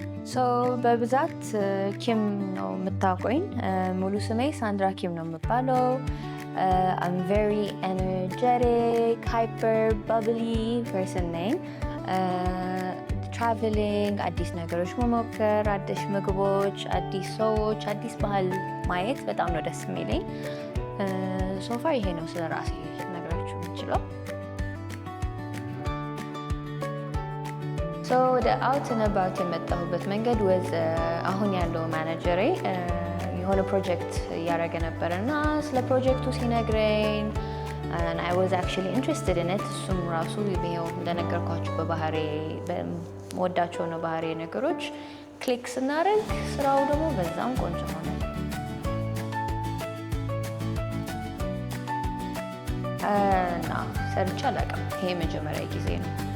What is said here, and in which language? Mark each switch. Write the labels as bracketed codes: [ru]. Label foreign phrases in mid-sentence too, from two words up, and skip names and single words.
[am] ሶ በብዛት ኪም ነው የምታውቁኝ። ሙሉ ስሜ ሳንድራ ኪም ነው የምባለው። [en] I'm very energetic, hyper, bubbly person [am] ነኝ። ትራቨሊንግ፣ አዲስ ነገሮች መሞከር፣ አዲስ ምግቦች፣ አዲስ ሰዎች፣ አዲስ ባህል ማየት በጣም ነው ደስ የሚለኝ። [en] so far [am] ይሄ ነው ስለ ራሴ ነገራችሁ የምችለው። ወደ አውት እና አባውት የመጣሁበት መንገድ አሁን ያለው ማናጀሬ የሆነ ፕሮጀክት እያደረገ ነበረ እና ስለ ፕሮጀክቱ ሲነግረኝ [en] and I was actually interested in it። [am] እሱም ራሱ ይሄው እንደነገርኳችሁ በባህሬ በመወዳቸው ነው ባህሬ ነገሮች ክሊክ ስናደርግ ስራው ደግሞ በዛም ቆንጆ ሆነ እና ሰርቼ አላውቅም። ይሄ መጀመሪያ ጊዜ ነው።